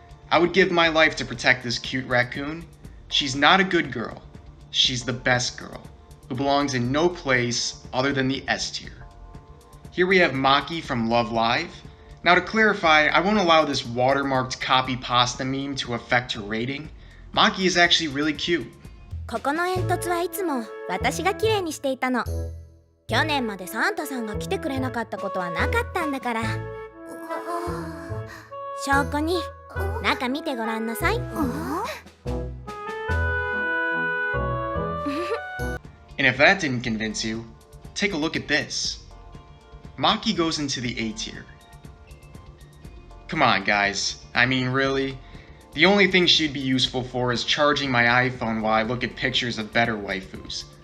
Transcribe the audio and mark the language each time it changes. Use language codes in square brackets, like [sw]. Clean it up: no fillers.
[en] I would give my life to protect this cute raccoon. She's not a good girl. She's the best girl, who belongs in no place other than the S tier. Here we have Maki from Love Live. Now to clarify, I won't allow this watermarked copy pasta meme to affect her rating. Maki is actually really cute. [ja] ここの煙突はいつも私がきれいにしていたの。去年までサンタさんが来てくれなかったことはなかったんだから。証拠に中見てごらんなさい。 [en] And if that didn't convince you, take a look at this. Maki goes into the A tier. Come on guys, I mean really? The only thing she'd be useful for is charging my iPhone while I look at pictures of better waifus.